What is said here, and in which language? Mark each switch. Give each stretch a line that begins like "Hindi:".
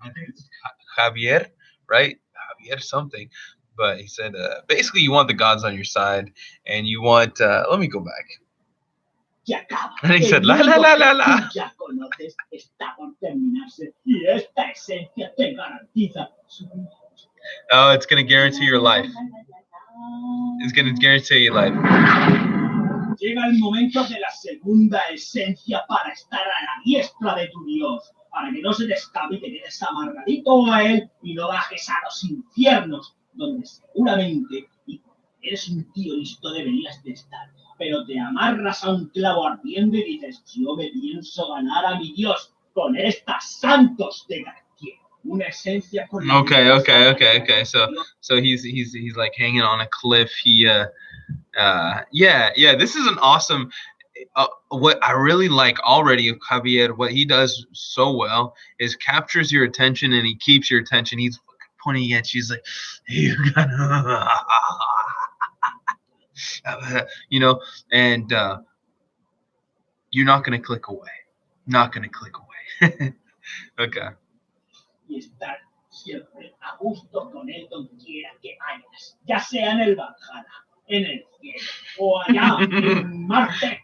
English: I think it's Javier, right? Javier something. But he said basically you want the gods on your side, and you want. Let me go back. And he said la la la la la.
Spanish: ya conoces está por terminarse y esta esencia te garantiza su
English: Oh, it's gonna guarantee your life. It's gonna guarantee your life.
Spanish: Llega el momento de la segunda esencia para estar a la diestra de tu Dios, para que no se te escape y te quedes amarradito a él y no bajes a los infiernos, donde seguramente eres un tío listo deberías de estar, pero te amarras a un clavo ardiente y dices, yo me pienso ganar a mi Dios con estas santos de Cartier. Una esencia con la
English: Okay. So he's like hanging on a cliff. Yeah. This is an awesome. What I really like already of Javier, what he does so well is captures your attention and he keeps your attention. He's pointing at you. He's like, you gotta, you know, and you're not gonna click away. Not gonna click away. Okay.
Spanish: Y estar siempre a gusto con él donde quiera que vayas, ya sea en el Valhalla, en el cielo o allá en Marte.